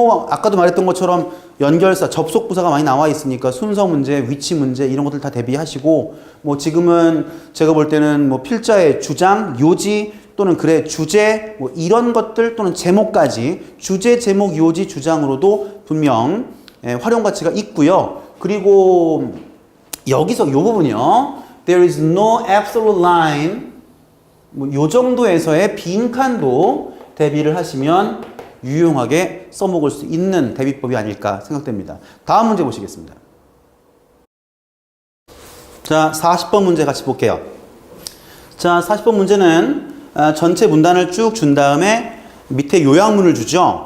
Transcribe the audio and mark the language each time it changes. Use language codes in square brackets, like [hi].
[ko] 아까도 말했던 것처럼 연결사, 접속부사가 많이 나와 있으니까 순서 문제, 위치 문제 이런 것들 다 대비하시고 지금은 제가 볼 때는 필자의 주장, 요지 또는 글의 주제 이런 것들 또는 제목까지 주제, 제목, 요지, 주장으로도 분명 활용 가치가 있고요. 그리고 여기서 이 부분이요. [en] There is no absolute line. [ko] 요 정도에서의 빈칸도 대비를 하시면 유용하게 써먹을 수 있는 대비법이 아닐까 생각됩니다. 다음 문제 보시겠습니다. 자, 40번 문제 같이 볼게요. 자, 40번 문제는 전체 문단을 쭉 준 다음에 밑에 요약문을 주죠.